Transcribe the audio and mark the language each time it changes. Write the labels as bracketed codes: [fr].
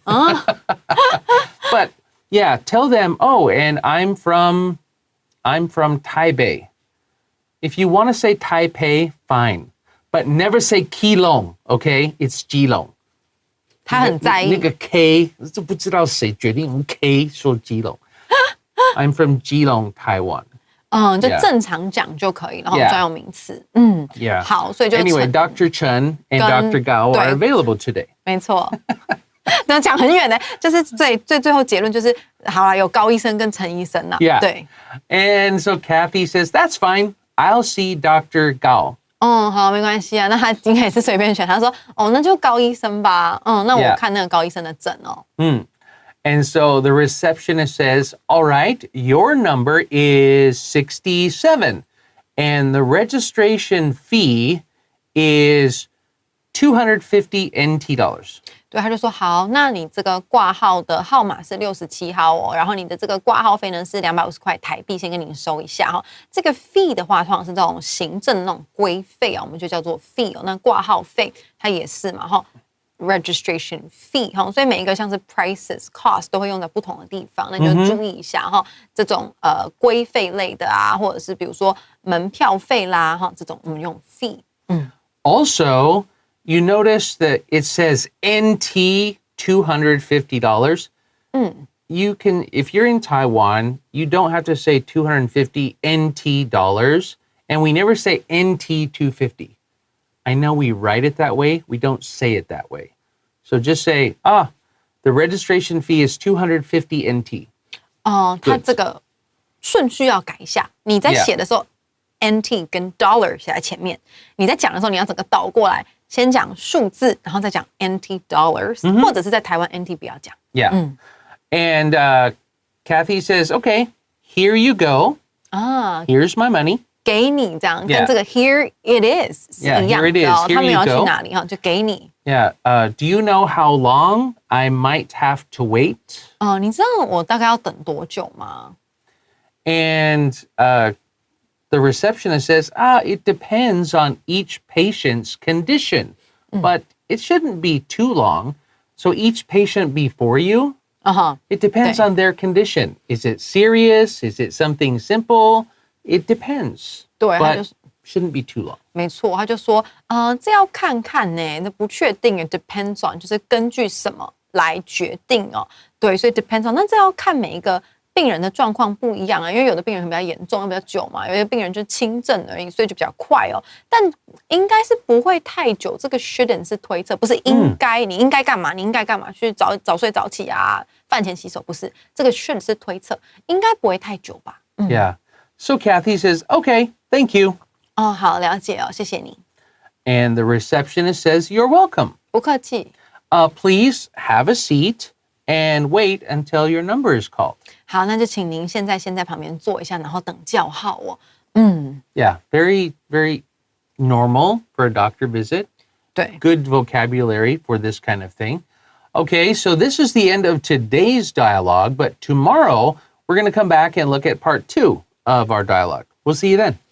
[en] But yeah, tell them, and I'm from Taipei. If you want to say Taipei, fine. But never say Keelung, okay? It's Geelong. [zh] 他很在意那个 K 就不知道谁决定用 K 说 Geelong. [en] I'm from Geelong, Taiwan. [zh] 就 [en] Yeah. [zh] 正常讲就可以，然后 [en] Yeah. [zh] 专有名词。 [en] Yeah. [zh] 好，所以就 [en] Anyway, Dr. Chen and [zh] 跟 [en] Dr. Gao [zh] 对 [en] are available today. [zh] 没错。那讲很远的，就是最后结论就是好了，有高医生跟陈医生啦。 [en] Yeah. [zh] 对， [en] And so Kathy says, that's fine. I'll see Dr. Gao. [zh] 好，没关系啊。那他应该也是随便选，他说那就高医生吧。那我 [en] Yeah. [zh] 看那个高医生的诊哦。 [en] And so the receptionist says, all right, your number is 67. And the registration fee is $250 NT dollars. [zh] 对，他就说好，那你这个挂号的号码是67号哦，然后你的这个挂号费呢是250块台币，先跟您收一下哈。这个 fee 的话，通常是这种行政那种规费我们就叫做 fee 那挂号费它也是嘛哈。 registration fee 所以每一个像是 prices cost 都会用在不同的地方，那你就注意一下这种规费类的啊，或者是比如说门票费啦这种我们用 fee。 [en] Also, you notice that it says NT $250. You can, if you're in Taiwan, you don't have to say 250 NT dollars, and we never say NT 250. I know we write it that way, we don't say it that way. So just say, the registration fee is 250 NT. [zh] 它这个顺序要改一下，你在写的时候 NT 跟 dollar 写在前面，你在讲的时候你要整个倒过来，先讲数字，然后再讲 NT dollars，或者是在台湾 NT 不要讲。 [en] Yeah. And Kathy says, okay, here you go. Here's my money. [zh] 给你这样， [en] Yeah. [zh] 跟这个 [en] here it is [zh] 是 [en] Yeah, [zh] 一样 [en] here it [zh] 的 [en] is. Here [zh] 他没有 [en] you [zh] 要去 [en] go. [zh] 哪里就给你。 [en] Yeah. Do you know how long I might have to wait? [zh] 你知道我大概要等多久吗？ [en] And the receptionist says, it depends on each patient's condition, but it shouldn't be too long. So each patient before you, it depends on their condition. Is it serious? Is it something simple? It depends. [zh] 对，他就 [en] shouldn't be too long. [zh] 没错，他就说，这要看看呢，那不确定，depends on，就是根据什么来决定哦。对，所以 depends on， 那这要看每一个病人的状况不一样啊，因为有的病人比较严重，比较久嘛，有些病人就轻症而已，所以就比较快哦。但应该是不会太久，这个 shouldn't 是推测，不是应该，你应该干嘛？你应该干嘛？去早睡早起啊，饭前洗手，不是，这个 should 是推测，应该不会太久吧 [en] Yeah. So Kathy says, okay, thank you. [zh] 哦，好，了解哦，谢谢你， [en] And the receptionist says, you're welcome. [zh] 不客气。 [en] Please have a seat and wait until your number is called. [zh] 好，那就请您先在旁边坐一下，然后等叫号哦。 [en] Yeah, very, very normal for a doctor visit. [zh] 对， [en] Good vocabulary for this kind of thing. Okay, so this is the end of today's dialogue, but tomorrow we're going to come back and look at part 2 of our dialogue. We'll see you then.